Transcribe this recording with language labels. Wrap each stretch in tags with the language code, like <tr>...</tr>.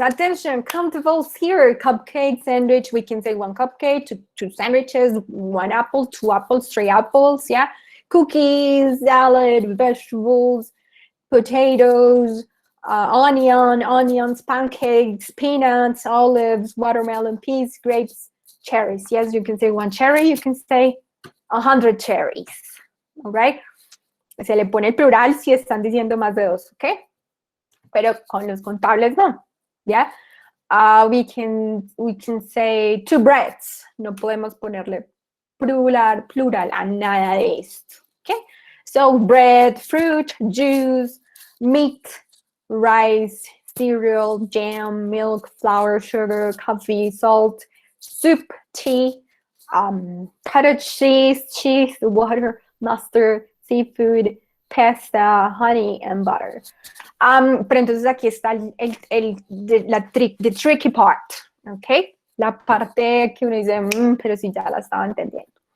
<en>Attention, countables here. Cupcake, sandwich. We can say one cupcake, two sandwiches, one apple, two apples, three apples. Yeah. Cookies, salad, vegetables, potatoes, onions, pancakes, peanuts, olives, watermelon, peas, grapes, cherries. Yes, you can say one cherry. You can say 100 cherries. All right.</en> <es>Se le pone el plural si están diciendo más de dos, ¿ok? Pero con los contables no, ¿ya?</es> <en>We can say two breads.</en> <es>No podemos ponerle plural a nada de esto, ¿ok?</es> <en>So, bread, fruit, juice, meat, rice, cereal, jam, milk, flour, sugar, coffee, salt, soup, tea, cottage cheese, water, mustard, seafood, pasta, honey, and butter.</en> <es>Pero entonces aquí está</es> <en>the tricky part,</en> <es>¿ok? La parte que uno dice, pero si ya la estaba entendiendo.</es>